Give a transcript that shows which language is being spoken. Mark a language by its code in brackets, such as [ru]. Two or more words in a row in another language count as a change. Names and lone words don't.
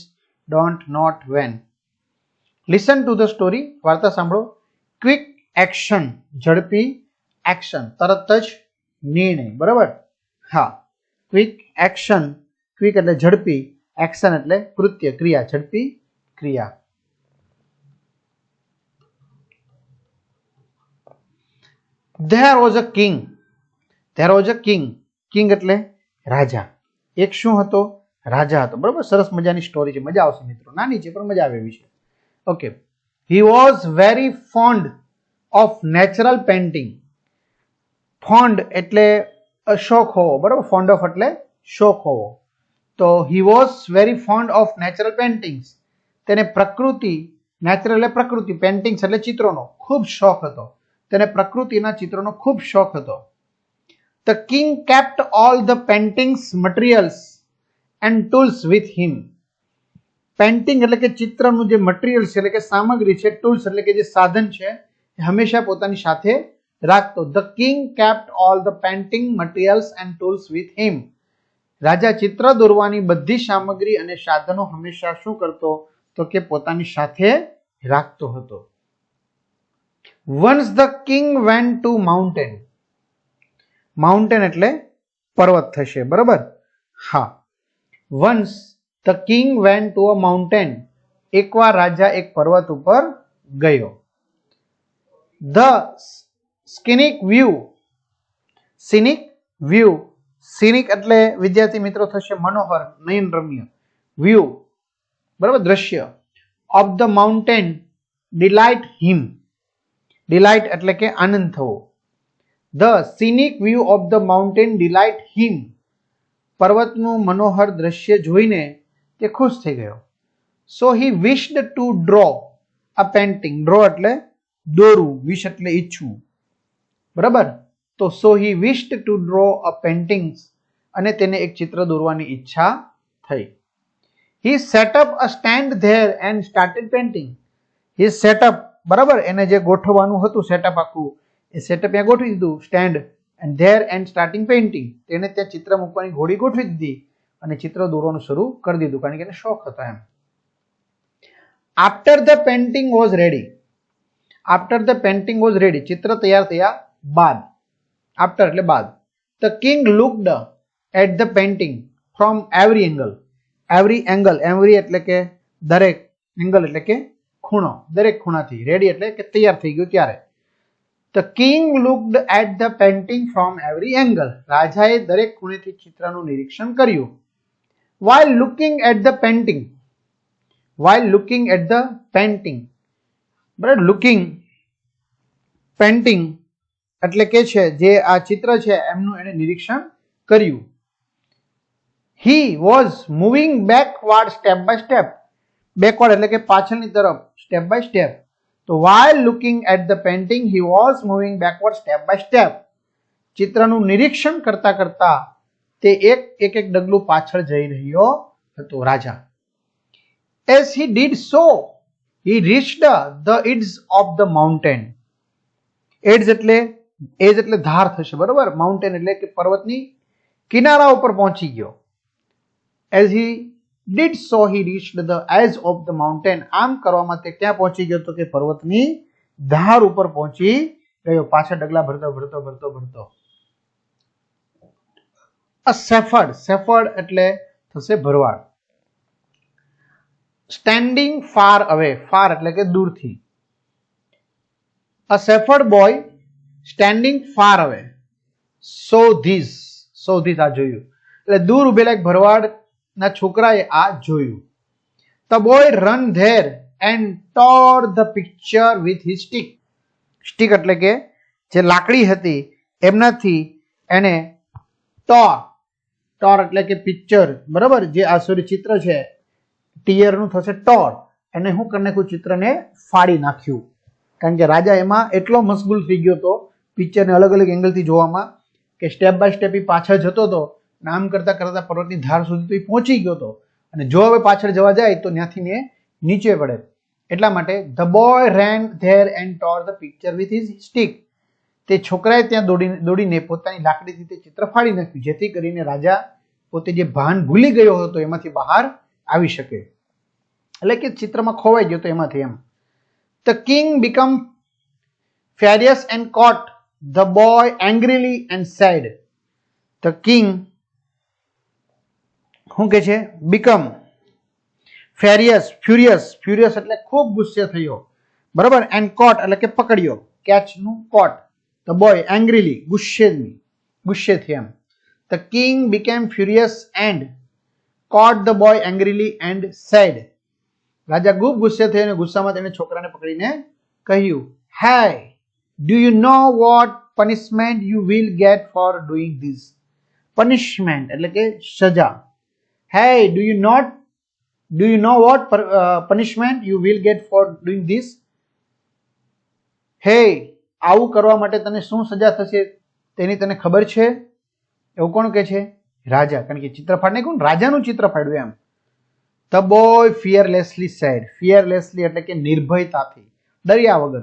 [en] Don't, not, when. Listen to the story, [gu] વાર્તા સાંભળો. [en] quick action, [gu] ઝડપી એક્શન, તરત જ નિર્ણય. બરાબર? હા, [en] quick action, [gu] ક્વિક એટલે ઝડપી, એક્શન એટલે કૃત્ય, ક્રિયા, ઝડપી ક્રિયા. [en] There was a king. There was a king. [gu] કિંગ એટલે રાજા. એક શું હતો? રાજા હતો. બરાબર? સરસ મજાની સ્ટોરી છે, મજા આવશે મિત્રો. નાની છે પણ મજા આવે એવી છે. [en] Okay. He was very fond of natural painting. [gu] ફોન્ડ એટલે શોખ હોવો, બરાબર, [en] fond of [gu] એટલે શોખ હોવો. [en] તો he was very fond of natural paintings. [gu] તેને પ્રકૃતિ, નેચરલ એટલે પ્રકૃતિ, પેઇન્ટિંગ્સ એટલે ચિત્રોનો ખૂબ શોખ હતો. તેને પ્રકૃતિના ચિત્રોનો ખૂબ શોખ હતો. [en] The king kept all the paintings materials and tools with him. [gu] પેઇન્ટિંગ એટલે કે ચિત્રનું જે મટીરિયલ છે એટલે કે સામગ્રી છે, ટૂલ્સ એટલે કે જે સાધન છે, એ હંમેશા પોતાની સાથે રાખતો. [en] The king kept all the painting materials and tools with him. [gu] રાજા ચિત્ર દોરવાની બધી સામગ્રી અને સાધનો હંમેશા શું કરતો? તો કે પોતાની સાથે રાખતો હતો. [en] Once the king went to mountain. [gu] માઉન્ટેન એટલે પર્વત થશે, બરાબર? હા. [en] Once the king went to a mountain. [gu] એકવાર રાજા એક પર્વત ઉપર ગયો. [en] The scenic view. scenic view. scenic [gu] એટલે વિદ્યાર્થી મિત્રો થશે મનોહર, નયનરમ્ય. વ્યૂ, બરાબર, દ્રશ્ય. [en] of the mountain delight him. [gu] delight એટલે કે આનંદ થવો. [en] The scenic view of the mountain delight him. [gu] પર્વતનું મનોહર દ્રશ્ય જોઈને તે ખુશ થઈ ગયો. [en] So he wished to draw a painting. [gu] Draw એટલે દોરવું, wish એટલે ઈચ્છવું, બરાબર? [en] તો so he wished to draw a paintings. [gu] અને તેને એક ચિત્ર દોરવાની ઈચ્છા થઈ. [en] He set up a stand there and started painting. He set up, [gu] બરાબર, એને જે ગોઠવવાનું હતું સેટઅપ આખું, એ સેટઅપ ત્યાં ગોઠવી દીધું, સ્ટેન્ડ, [en] and there and starting painting. [gu] તેને ત્યાં ચિત્ર મૂકવાની ઘોડી ગોઠવી દીધી અને ચિત્ર દોરવાનું શરૂ કરી દીધું, કારણ કે એને શોખ હતો એમ. [en] After the painting was ready. After the painting was ready. [gu] ચિત્ર તૈયાર થયા બાદ. After એટલે બાદ. [en] The king looked at the painting from every angle. Every angle. Every [gu] એટલે કે દરેક, angle એટલે કે ખૂણો, દરેક ખૂણાથી. રેડી એટલે કે તૈયાર થઈ ગયું ત્યારે. [en] The king looked at the painting from every angle. [gu] રાજાએ દરેક ખૂણેથી ચિત્રનું નિરીક્ષણ કર્યું. [en] While looking at the painting. While looking at the painting. [gu] બરાબર, [en] looking, painting [gu] એટલે કે છે જે આ ચિત્ર છે એમનું એને નિરીક્ષણ કર્યું. [en] He was moving backward step by step. [gu] Backward એટલે કે પાછળની તરફ, [en] step by step. તો while looking at the painting he was moving backward step by step. [gu] ચિત્રનું નિરીક્ષણ કરતા કરતા તે એક ડગલું પાછળ જઈ રહ્યો હતો રાજા. [en] As he did so he reached the edge of the mountain. [gu] edge એટલે ધાર થશે, બરાબર? માઉન્ટેન એટલે કે પર્વતની કિનારા ઉપર પહોંચી ગયો. [en] As he did so he reached the edge of the mountain. [gu] આમ કરવામાં તે ક્યાં પહોંચી ગયો? તો કે પર્વતની ધાર ઉપર પહોંચી ગયો, પાછા ડગલા ભરતો. [en] A shepherd. shepherd [gu] એટલે થશે ભરવાડ. [en] Standing far away. far [gu] એટલે કે દૂરથી. [en] A shepherd boy standing far away saw this. [gu] આ જોયું એટલે દૂર ઉભેલા એક ભરવાડ ના છોકરાએ આ જોયું. [en] The boy run there and tore the picture with his stick. [gu] stick એટલે કે જે લાકડી હતી એમનાથી એને tore એટલે કે પિક્ચર, બરાબર? જે આ સોરી ચિત્ર છે ટીયર નું થશે tore. એને હું કરી નાખ્યું? ચિત્રને ફાડી નાખ્યું, કારણ કે રાજા એમાં એટલો મશગુલ થઈ ગયો હતો પિક્ચરને અલગ અલગ એંગલથી જોવામાં કે [en] step by step [gu] પાછળ જતો હતો. નામ કરતા કરતા પર્વતની ધાર સુધી તો એ પહોંચી ગયો હતો, અને જો હવે પાછળ જવા જાય તો ત્યાંથી ને નીચે પડે. એટલા માટે [en] the boy ran there and tore the picture with his stick. [gu] તે છોકરાએ ત્યાં દોડીને પોતાની લાકડીથી તે ચિત્ર ફાડી નાખ્યું, જેથી કરીને રાજા પોતે જે ભાન ભૂલી ગયો હતો એમાંથી બહાર આવી શકે, એટલે કે ચિત્રમાં ખોવાઈ ગયો તો એમાંથી એમ. [en] The king became furious and caught the boy angrily and said. The king [gu] શું કે છે? [en] become furious [gu] એટલે ખૂબ ગુસ્સે થયો, બરાબર? and caught એટલે કે પકડ્યો, catch નું caught. The boy angrily, ગુસ્સેથી એમ. [en] The king became furious and caught the boy angrily and said. [gu] રાજા ખૂબ ગુસ્સે થયો અને ગુસ્સામાં તેને છોકરાને પકડીને કહ્યું, [en] hey, Do you know what punishment you will get for doing this? [gu] Punishment એટલે કે સજા. [en] Hey, do you know what punishment you will get for doing this? [gu] Hey, આવું કરવા માટે તને શું સજા થશે તેની તને ખબર છે? એવું કોણ કહે છે? રાજા. કારણ કે ચિત્ર ફાડને કોણ રાજાનું ચિત્ર ફાડ્યું એમ. [en] The boy fearlessly said. [gu] Fearlessly એટલે કે નિર્ભયતાથી, ડર્યા વગર.